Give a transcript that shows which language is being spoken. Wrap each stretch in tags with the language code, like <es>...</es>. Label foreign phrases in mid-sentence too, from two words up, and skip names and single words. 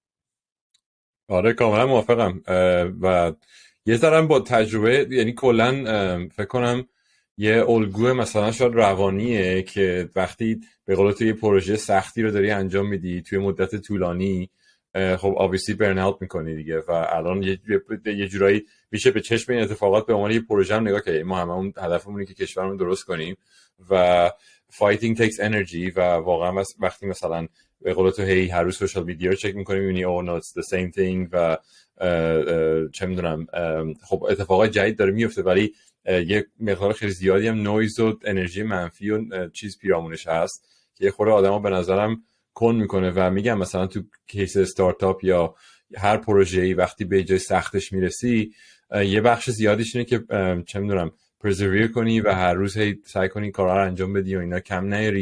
<fa>آره کاملا موافقم. و یه ذره با تجربه، یعنی کلا فکر کنم یه الگوی مثلا شاید روانیه که وقتی به قول تو یه پروژه سختی رو داری انجام میدی توی مدت طولانی، خب</fa> <en>obviously burn out</en> <fa>میکنی دیگه. و الان یه جورایی میشه به چشم این اتفاقات به عنوان یه پروژه هم نگاه کنیم. ما هممون هدفمونه که کشورمون درست کنیم و</fa> <en>fighting takes energy.</en> <fa>و واقعا وقتی مثلا به قول تو هی هر روز</fa> <en>social media</en> <fa>رو چک میکنیم میبینی</fa> <en>oh no it's the same thing</en> <fa>و چه میدونم خب اتفاقات جدید داره میفته، ولی یه مقدار خیلی زیادی هم نویز و انرژی منفی و چیز پیرامونش هست که یه خورده آدمو به نظرم کن میکنه. و میگم مثلا تو</fa> <en>case startup</en> <fa>یا هر پروژه‌ای وقتی به جای سختش میرسی، یه بخش زیادیش اینه که چه میدونم پرزرویر کنی و هر روز هی سعی کنی کارا رو انجام بدی و اینا کم نیاری.</fa>